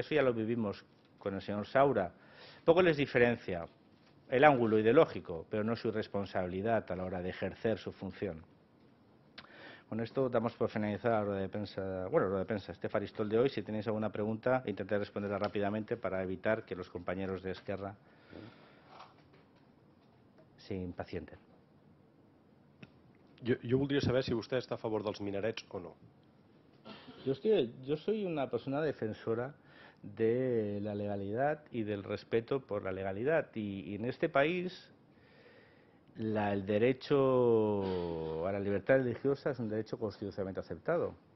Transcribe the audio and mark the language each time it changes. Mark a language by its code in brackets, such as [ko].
[es] Eso ya lo vivimos con el señor Saura. Poco les diferencia el ángulo ideológico, pero no su responsabilidad a la hora de ejercer su función. Con esto damos por finalizada la rueda de prensa, este faristol de hoy. Si tenéis alguna pregunta, intentaré responderla rápidamente para evitar que los compañeros de Esquerra se impacienten. [ca] Jo voldria saber si vostè està a favor dels minarets o no. [es] Yo soy una persona defensora de la legalidad y del respeto por la legalidad. Y en este país el derecho a la libertad religiosa es un derecho constitucionalmente aceptado.